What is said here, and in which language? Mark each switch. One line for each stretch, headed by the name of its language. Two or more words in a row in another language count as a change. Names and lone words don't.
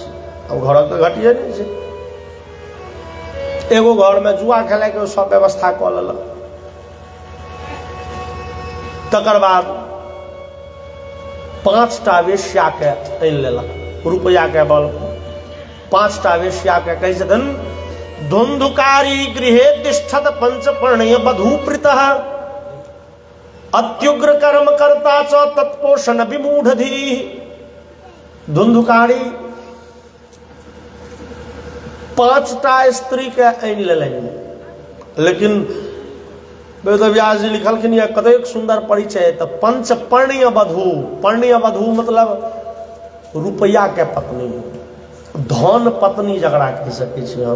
Maithili: अब घरक तऽ घटिए नहि छै, एगो घर में जुआ खेलाय के सब व्यवस्था कऽ लेलक। तकर बाद 5टा वेश्या के आनि लेलक, रुपया के बल पर 5टा वेश्या के कहै छथिन,
Sanskrit: धुंधुकारी गृहे तिष्ठत पंचपर्णय वधू प्रीतः, अत्युग्र कर्म करता च तत्पोषण विमूढ़धी।
Maithili: धुंधुकारी 5टा स्त्री के आनि लेलनि, लेकिन वेदव्यास जी लिखलखिन यह कतेक सुंदर परिचय। तो
Sanskrit: पंचपर्णीय वधू, पर्णीय वधू
Maithili: मतलब रुपया के पत्नी, धन पत्नी जकरा कहि सकै छी हम।